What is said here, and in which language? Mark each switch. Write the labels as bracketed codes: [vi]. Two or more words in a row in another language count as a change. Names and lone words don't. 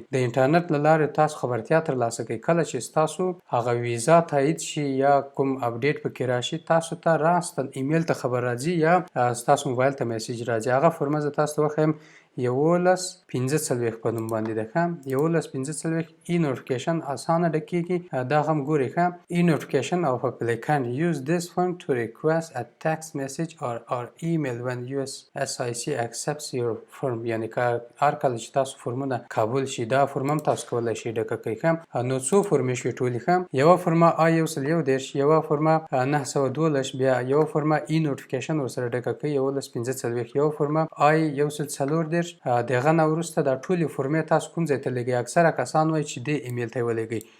[ps] د انټرنیټ له لارې تاسو خبرتیا ترلاسه کوئ. کله چې ستاسو هغه ویزا تایید شي یا کوم اپډیټ پکې راشي، تاسو ته راستن ایمیل ته خبر راځي یا ستاسو موبایل ته میسیج راځي. هغه فورمه زه تاسو ته وښیم 1145 په نوم باندې ده. ښه، 1145 ای نوټیفیکیشن اسانه ډکېږي. دا هم ګورئ. ښه، ای نوټیفیکیشن [en] of applicant use this form to request a text message or email when USCIS accepts your form. [ps] یعنی که هر کله چې تاسو فورمونه قبول شي، دا فورم هم تاسو کولی شئ ډکه کړئ. ښه، نو څو فورمې شوې ټولې؟ ښه، یوه فورمه آی 111، یوه فورمه 912، بیا یوه فورمه ای نوټیفیکیشن ورسره ډکه کړئ 1145، یوه فورمه آی 114. د هغه نه وروسته دا ټولې فورمې تاسو کوم ځای ته لیږئ؟ اکثره کسان وایي چې دې ایمیل ته یې ولېږئ.